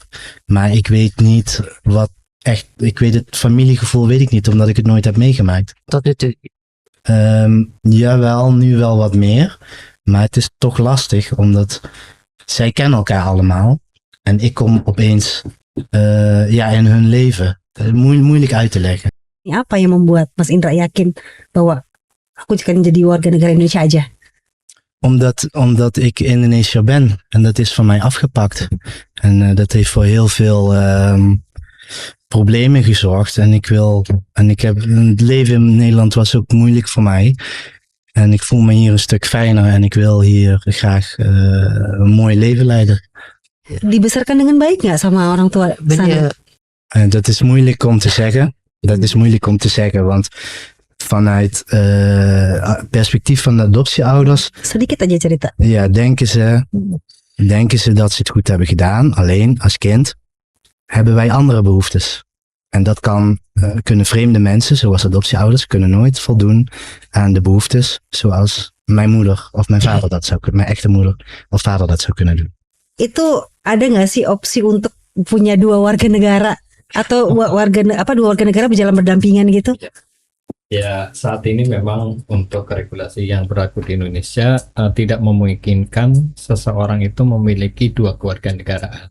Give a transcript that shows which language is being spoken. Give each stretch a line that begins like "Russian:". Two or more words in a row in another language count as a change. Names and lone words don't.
Dutch: Maar ik weet niet wat echt, het familiegevoel weet ik niet, omdat ik het nooit heb meegemaakt. Tot nu toe. Jawel, nu wel wat meer. Maar het is toch lastig, omdat zij kennen elkaar allemaal. En ik kom opeens in hun leven. Moeilijk uit te leggen.
Indonesian: Apa yang membuat Mas Indra yakin bahwa aku kan jadi warga negara Indonesia aja?
Dutch: Omdat ik Indonesiër ben. En dat is van mij afgepakt. En dat heeft voor heel veel problemen gezorgd. Het leven in Nederland was ook moeilijk voor mij. En ik voel me hier een stuk fijner. En ik wil hier graag een mooi leven leiden.
Indonesian: Dibesarkan dengan baik nggak sama orang tua sana?
Dutch: Dat is moeilijk om te zeggen. Want vanuit perspectief van de adoptieouders,
Indonesian: Sedikit aja cerita.
Dutch: ja, denken ze dat ze het goed hebben gedaan. Alleen als kind hebben wij andere behoeftes. En dat kunnen vreemde mensen, zoals adoptieouders, kunnen nooit voldoen aan de behoeftes zoals mijn moeder of mijn vader dat zou kunnen, mijn echte moeder of vader dat zou kunnen doen.
Indonesian: Itu ada nggak sih opsi untuk punya dua warga negara atau dua warga negara berjalan berdampingan gitu? Ya, saat ini memang untuk regulasi yang berlaku di Indonesia tidak memungkinkan seseorang itu memiliki dua kewarganegaraan.